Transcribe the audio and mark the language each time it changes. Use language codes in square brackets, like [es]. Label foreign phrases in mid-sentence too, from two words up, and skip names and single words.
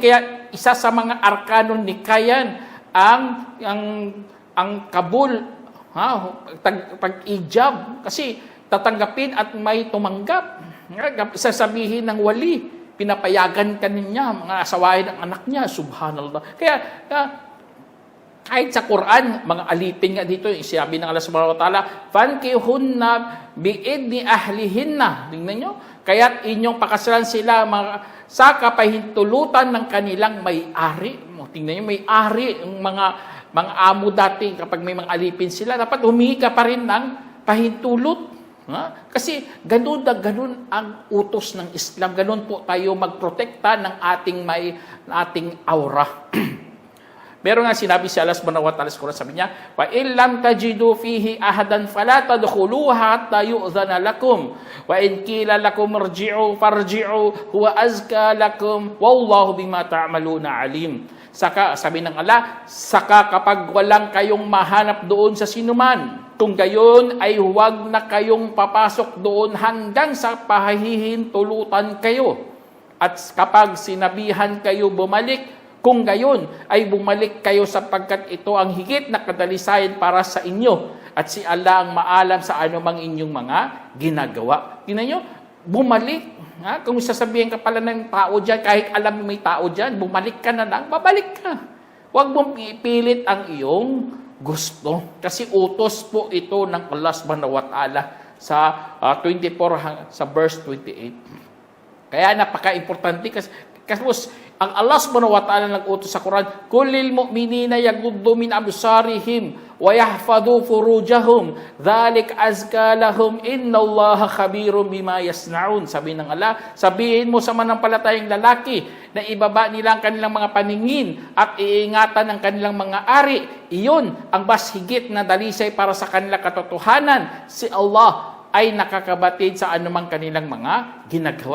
[tl] Kaya isa sa mga arkanon ni Kayan ang kabul, pag-ijab, kasi tatanggapin at may tumanggap. Sasabihin ng wali, pinapayagan ka niya, mga asawain ng anak niya, subhanallah. Kaya kahit sa Quran, mga alipin nga dito, sinabi ng Allah [ar] سبحانه وتعالى, فانكحوهن بإذن أهلهن. [tl] Tingnan nyo, kaya't inyong pakasalan sila sa kapahintulutan ng kanilang may-ari. Tingnan nyo, may-ari, mga amo dati, kapag may mga alipin sila, dapat humingi ka pa rin ng pahintulot. Kasi ganun ang utos ng Islam. Ganun po tayo magprotekta ng ating aura. Meron nga sinabi si Allah [ar] سبحانه وتعالى [tl] sa Quran, sabi niya, [ar] وإن لم تجدوا فيها أحدا فلا تدخلوها حتى يؤذن لكم وإن قيل لكم ارجعوا فارجعوا هو أزكى لكم والله بما تعملون عليم. [tl] Saka, sabi ng Allah, saka kapag walang kayong mahanap doon sa sinuman, kung gayon ay huwag na kayong papasok doon hanggang sa pahihintulutan kayo. At kapag sinabihan kayo bumalik, kung gayon ay bumalik kayo sapagkat ito ang higit na kadalisayan para sa inyo. At si Allah ang maalam sa anumang inyong mga ginagawa. Tingnan nyo, bumalik. Ha? Kung sasabihin ka pala ng tao dyan, kahit alam mo may tao dyan, bumalik ka na lang, babalik ka. Huwag mong ipilit ang iyong gusto. Kasi utos po ito ng Allah [ar] سبحانه وتعالى [tl] sa 24, sa verse 28. Kaya napaka-importante kasi ang Allah [ar] سبحانه وتعالى [tl] nag-utos sa Quran, [ar] قل للمؤمنين يغضوا من أبصارهم ويحفظوا فروجهم ذلك أزكى لهم إن الله خبير بما يصنعون. [tl] Sabi ng Allah, sabihin mo sa manampalatayang lalaki na ibaba nila ang kanilang mga paningin at iingatan ang kanilang mga ari. Iyon ang mas higit na dalisay para sa kanilang katotohanan. Si Allah ay nakakabatid sa anumang kanilang mga ginagawa.